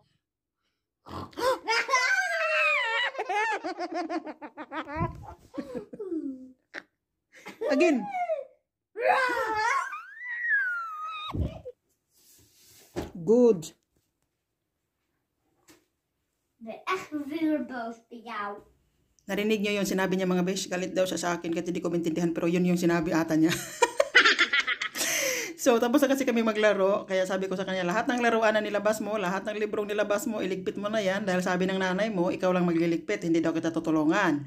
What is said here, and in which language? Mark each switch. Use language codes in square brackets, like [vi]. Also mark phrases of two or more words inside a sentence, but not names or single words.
[en] Again. Good. [nl] Ben echt weer boos bij jou. [tl] Narinig niyo yung sinabi niya mga besh, galit daw siya sa akin kasi hindi ko maintindihan pero yun yung sinabi ata niya. So tapos na kasi kami maglaro, kaya sabi ko sa kanya, lahat ng laruan na nilabas mo, lahat ng librong nilabas mo, iligpit mo na yan dahil sabi ng nanay mo, ikaw lang magliligpit, hindi daw kita tutulungan.